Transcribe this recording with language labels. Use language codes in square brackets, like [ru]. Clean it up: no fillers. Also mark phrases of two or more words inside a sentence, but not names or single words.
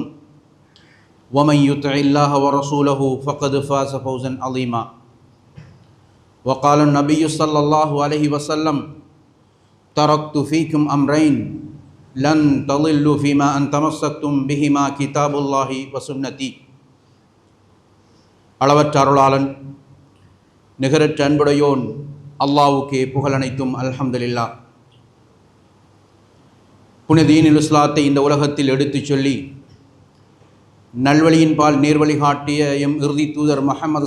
[ar] ومن يطع الله ورسوله فقد فاز فوزا عظيما وقال النبي صلى الله عليه وسلم تركت فيكم أمرين لن تضلوا فيما أن تمسكتم بهما كتاب الله وسنتي [ta] அளவற்ற அருளாளன் நிகரற்ற அன்புடையோன் அல்லாஹ்வுக்கே புகழனைத்தும் அல்ஹம்துலில்லாஹ். புனித தீனுல் இஸ்லாத்தை இந்த உலகத்தில் எடுத்துச் சொல்லி நல்வழியின் பால் நேர்வழி காட்டிய எம் இறுதி தூதர் முஹம்மது